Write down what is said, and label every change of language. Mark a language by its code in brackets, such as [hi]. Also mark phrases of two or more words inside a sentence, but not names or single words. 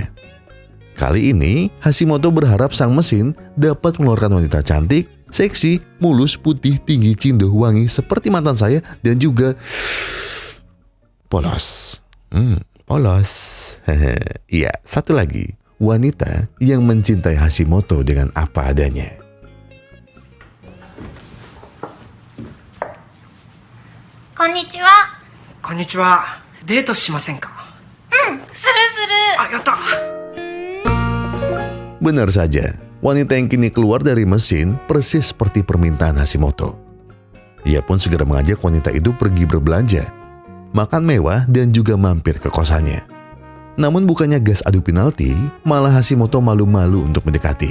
[id] Kali ini, Hashimoto berharap sang mesin dapat mengeluarkan wanita cantik, seksi, mulus, putih, tinggi, cindo, wangi seperti mantan saya dan juga polos. Polos. Iya, satu lagi. Wanita yang mencintai Hashimoto dengan apa adanya. [ja] Konnichiwa. Konnichiwa. デートしませんか? するする。やった。 [id] Benar saja, wanita yang kini keluar dari mesin persis seperti permintaan Hashimoto. Ia pun segera mengajak wanita itu pergi berbelanja, makan mewah, dan juga mampir ke kosannya. Namun bukannya gas adu penalti, malah Hashimoto malu-malu untuk mendekati.